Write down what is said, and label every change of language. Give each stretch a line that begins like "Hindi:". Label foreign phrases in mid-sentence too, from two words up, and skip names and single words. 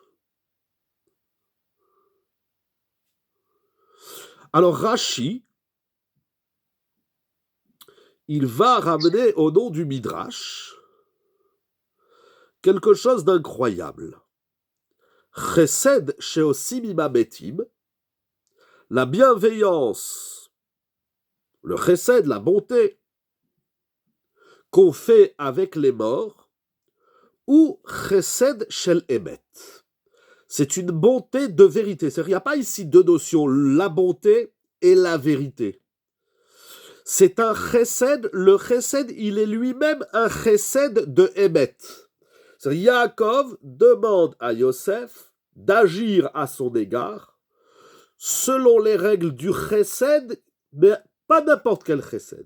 French: Alors Rachi, il va ramener au nom du Midrash quelque chose d'incroyable.
Hebrew: חסד שעושים עם המתים,
French: la bienveillance, le chesed, la bonté qu'on fait avec les morts, ou
Hebrew: חסד של אמת.
French: C'est une bonté de vérité. C'est-à-dire, il n'y a pas ici deux notions, la bonté et la vérité. C'est un chesed, le chesed, il est lui-même un chesed de emet. C'est-à-dire, Yaakov demande à Yosef d'agir à son égard selon les règles du chesed, mais pas n'importe quel chesed.